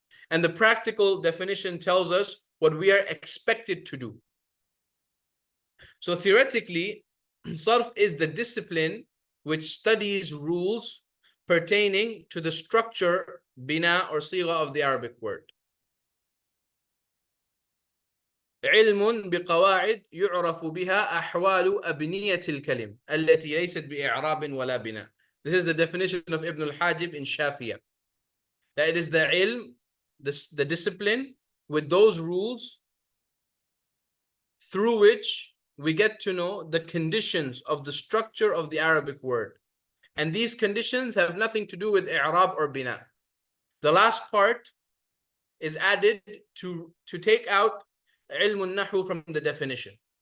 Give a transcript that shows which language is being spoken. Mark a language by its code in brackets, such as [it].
[en] And the practical definition tells us what we are expected to do. So theoretically, Sarf is the discipline which studies rules pertaining to the structure, bina or sigha of the Arabic word. [ar] علم بقواعد يعرف بها أحوال أبنية الكلم التي ليست بإعراب ولا بناء. [en] This is the definition of Ibn al-Hajib in Shafiyah. That it is the ilm, the discipline with those rules through which we get to know the conditions of the structure of the Arabic word. And these conditions have nothing to do with i'rab or bina. The last part is added to take out ilm al-Nahw from the definition.